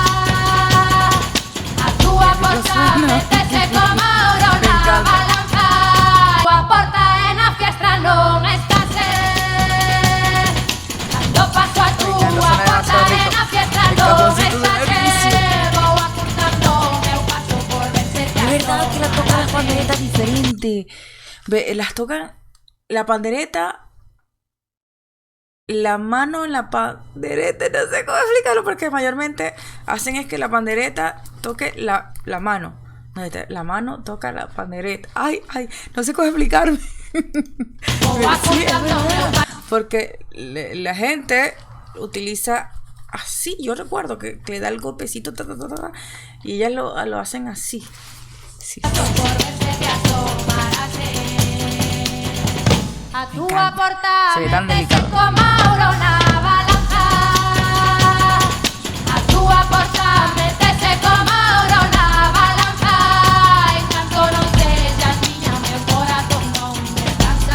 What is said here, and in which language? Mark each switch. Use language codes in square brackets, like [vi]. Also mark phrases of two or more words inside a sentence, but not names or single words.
[gl] A túa porta metese como ouro na balanza. Túa porta e na fiestra non estás. Dando paso a túa porta e na fiestra non estás. Vou apuntando o meu paso por ver se te [es] Es verdad que la tocan las [gl] asomarase. [es] panderetas diferente. Las tocan la pandereta, la mano en la pandereta, no sé cómo explicarlo, porque mayormente hacen es que la pandereta toque la mano. No, la mano toca la pandereta. Ay, no sé cómo explicarme. Sí, es verdad. Porque la gente utiliza así. Yo recuerdo que le da el golpecito y ellas lo hacen así. Sí. [gl] Por ver se te asomarase. A túa porta [es] Se ve tan [gl] metese [es] delicado. [gl] como ouro na balanza. A túa porta metese como ouro na balanza. En canto non sexas miña, meu corazón non descansa.